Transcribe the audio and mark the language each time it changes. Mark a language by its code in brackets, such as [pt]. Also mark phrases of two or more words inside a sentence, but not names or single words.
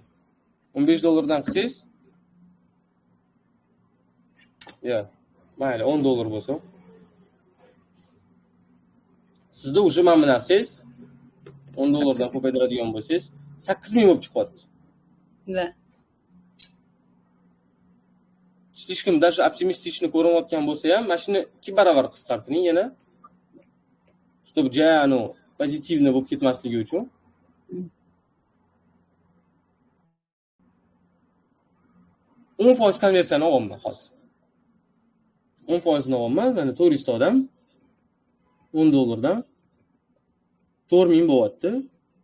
[uz] $15 qilsangiz ya, mayli $10 bo'lsa. Sizda уже mana bu narsangiz $10 ko'paytiradigan bo'lsangiz 8000 bo'lib chiqyapti. [ru] Да. Слишком даже [uz] optimistichni ko'rayotgan bo'lsa ham, mana shuni 2 barobar qisqartiring yana. Чтобы jano pozitivni bo'lib ketmasligi uchun. %10 konversiyani olaman hozir. 10% ni olaman, mana 400 odam $10 dan 4000 bo'lyapti.